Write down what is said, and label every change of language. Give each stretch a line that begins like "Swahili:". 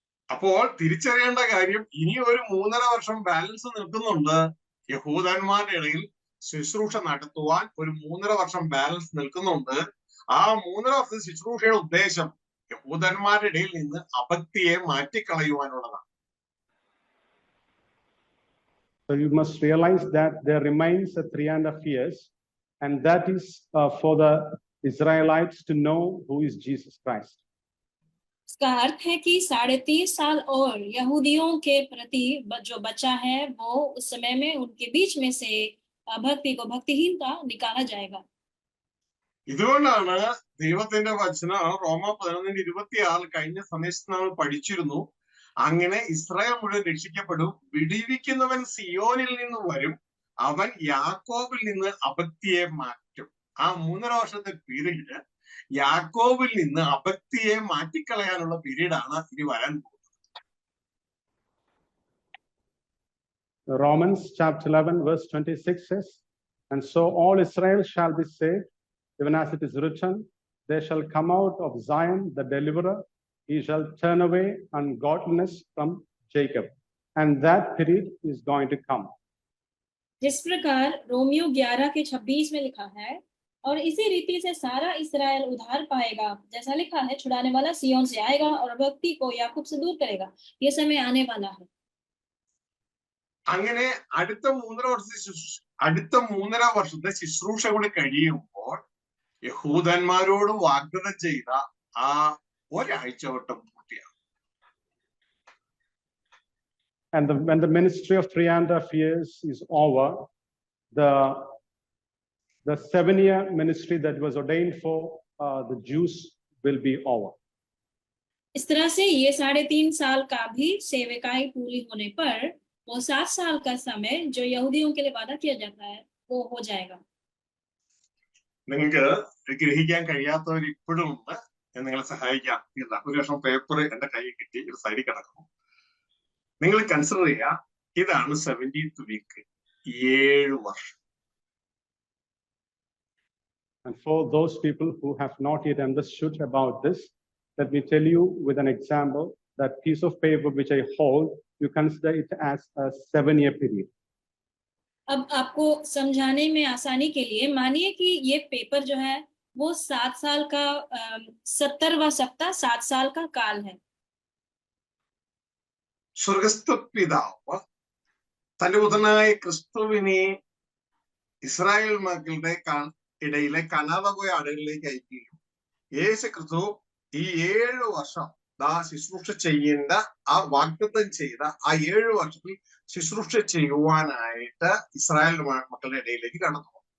Malayalam: അപ്പോൾ തിരിച്ചറിയേണ്ട കാര്യം ഇനി ഒരു 3.5 വർഷം ബാലൻസ് നിൽക്കുന്നുണ്ട്. യഹൂദന്മാരുടെ ഇടയിൽ ശുശ്രൂഷ നടത്തുവാൻ ഒരു 3.5 വർഷം ബാലൻസ് നിൽക്കുന്നുണ്ട്. ആ 3.5 വർഷം ശുശ്രൂഷയുടെ ഉദ്ദേശം യഹൂദന്മാരുടെ ഇടയിൽ നിന്ന് അഭക്തിയെ മാറ്റിക്കളയുവാനുള്ളതാണ്.
English: So you must realize that there remains a 3.5 years, and that is for the Israelites to know who is Jesus Christ.
Hindi: इसका अर्थ है कि 3.5 साल और यहूदियों के प्रति जो बचा है वो उस समय में उनके बीच में से भक्ति को भक्तिहीनता निकाला जाएगा.
Malayalam: ഇതുകൊണ്ടാണ് ദൈവത്തിന്റെ വചനം റോമ 11:26 കഴിഞ്ഞ സന്ദേശത്തിൽ നമ്മൾ പഠിച്ചിരുന്നു. അങ്ങനെ ഇസ്രായേൽ മുഴുവൻ രക്ഷിക്കപ്പെടും, വിടിവിക്കുന്നവൻ സിയോനിൽ നിന്ന് വരും, അവൻ യാക്കോബിൽ നിന്ന് അഭക്തിയെ മാറ്റും. ആ 3.5 വർഷത്തെ പീരീഡ് യാക്കോബിൽ നിന്ന് അഭക്തിയെ മാറ്റിക്കളയാനുള്ള പീരീഡാണ് ഇനി വരാൻ പോകുന്നത്.
English: Romans chapter 11 verse 26 says, and so all Israel shall be saved, even as it is written, they shall come out of Zion the deliverer, he shall turn away ungodliness from Jacob. And that period is going to come.
Hindi: जिस प्रकार Romeo 11 के 26 में लिखा है, और इसी रीति से सारा इस्राएल उद्धार पाएगा, जैसा लिखा है, छुड़ाने वाला सियोन से आएगा और भक्ति को याकूब से दूर करेगा. ये समय आने वाला है.
Malayalam: അങ്ങനെ അടുത്ത 3.5 വർഷത്തെ ശുശ്രൂഷ കൂടി കഴിയുമ്പോൾ യഹൂദന്മാരോട് വാഗ്ദത്തം ചെയ്ത ആ ഒരാഴ്ച വട്ടം പൂർത്തിയാകും.
English: And when the ministry of 3.5 years is over, the 7-year ministry that was ordained for the Jews will be over.
Hindi: इस तरह से ये 3.5 साल का भी सेवकाई पूरी होने पर वो 7 साल का समय जो यहूदियों के लिए वादा किया जाता है वो हो जाएगा.
Malayalam: നിങ്ങൾക്ക് ഗ്രഹിക്കാൻ കഴിയാത്തവർ ഇപ്പോഴും ഉണ്ട്, ഞാൻ നിങ്ങളെ സഹായിക്കാം. ഒരു വർഷം പേപ്പർ എന്റെ കയ്യിൽ കിട്ടി, ഒരു സൈഡിൽ കിടക്കുന്നു. നിങ്ങൾ കൺസിഡർ ചെയ്യുക, ഇതാണ് 70th week, 7 വർഷം.
English: And for those people who have not yet understood about this, let me tell you with an example, that piece of paper which I hold, you consider it as a 7-year period.
Hindi: अब आपको समझाने में आसानी के लिए मानिए कि ये पेपर जो है वो 7 साल का 70वां सप्ताह 7 साल का काल है.
Malayalam: സ്വർഗസ്ഥ പിതാവ് തന്റെ പുത്രനായ ക്രിസ്തുവിനെ ഇസ്രായേൽ മക്കളുടെ ഇടയിലെ കാണാതെ പോയ ആടുകളിലേക്ക് അയക്കുകയും യേശു ക്രിസ്തു ഈ 7 വർഷം ശുശ്രൂഷ ചെയ്യേണ്ട ആ വാഗ്ദത്തം ചെയ്ത ആ 7 വർഷത്തിൽ ശുശ്രൂഷ ചെയ്യുവാനായിട്ട് ഇസ്രായേൽ മക്കളുടെ ഇടയിലേക്ക് കടന്നു.